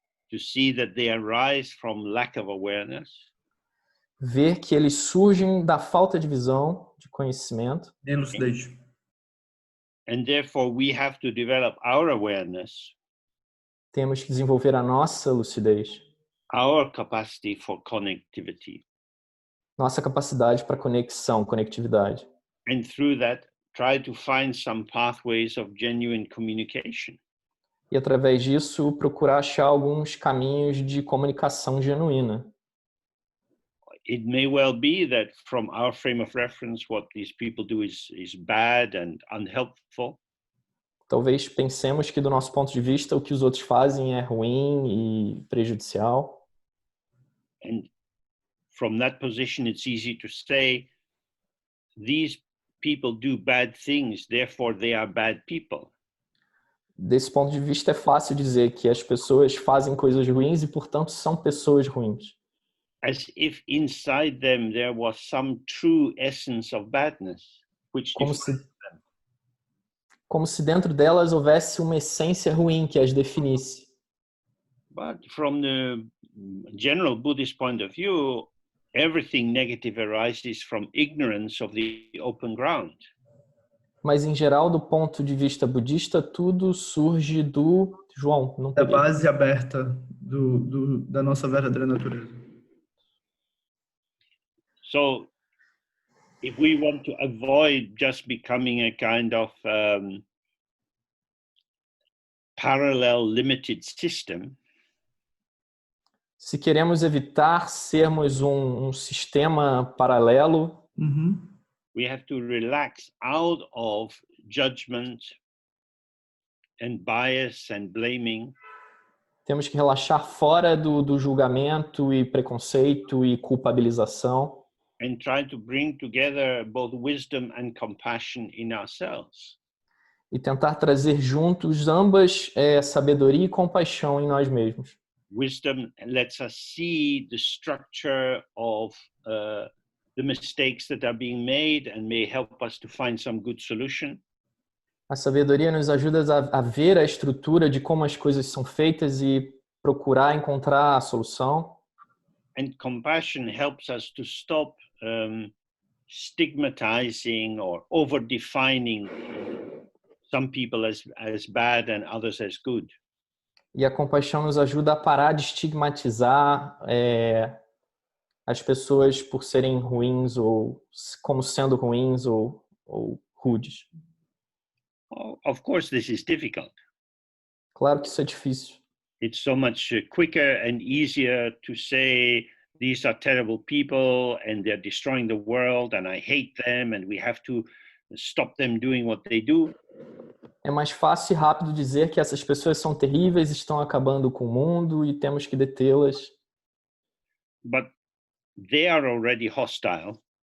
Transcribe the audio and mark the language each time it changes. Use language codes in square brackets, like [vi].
[en] To see that they arise from lack of awareness. [pt] Ver que eles surgem da falta de visão, de conhecimento. [en] Elucidation. And therefore we have to develop our awareness. [pt] Temos que desenvolver a nossa lucidez. [en] Our capacity for connectivity. [pt] Nossa capacidade para conectividade. [en] And through that, try to find some pathways of genuine communication. [pt] E através disso, procurar achar alguns caminhos de comunicação genuína. [en] It may well be that from our frame of reference, what these people do is bad and unhelpful. [pt] Talvez pensemos que do nosso ponto de vista o que os outros fazem é ruim e prejudicial. [en] And from that position, it's easy to say, these people do bad things, therefore they are bad people. [pt] Desse ponto de vista é fácil dizer que as pessoas fazem coisas ruins e, portanto, são pessoas ruins. [en] As if inside them there was some true essence of badness, which [pt] como se dentro delas houvesse uma essência ruim que as definisse. [en] But from the general Buddhist point of view, everything negative arises from ignorance of the open ground. [pt] Mas, em geral, do ponto de vista budista, tudo surge do... João, não da peguei. base aberta da nossa verdadeira natureza. [en] So, if we want to avoid just becoming a kind of parallel limited system, [pt] se queremos evitar sermos um sistema paralelo, [en] we have to relax out of judgment and bias and blaming. [pt] Temos que relaxar fora do julgamento e preconceito e culpabilização. [en] And try to bring together both wisdom and compassion in ourselves. [pt] E tentar trazer juntos ambas sabedoria e compaixão em nós mesmos. [en] Wisdom lets us see the structure of the mistakes that are being made and may help us to find some good solution. [pt] A sabedoria nos ajuda a ver a estrutura de como as coisas são feitas e procurar encontrar a solução. [en] And compassion helps us to stop stigmatizing or over-defining some people as bad and others as good. [pt] E a compaixão nos ajuda a parar de estigmatizar as pessoas por serem ruins ou como sendo ruins ou rudes. [en] Of course, this is difficult. [pt] Claro que isso é difícil. [en] It's so much quicker and easier to say these are terrible people and they're destroying the world and I hate them and we have to stop them doing what they do. [pt] É mais fácil e rápido dizer que essas pessoas são terríveis, estão acabando com o mundo e temos que detê-las. [en] But they are already hostile.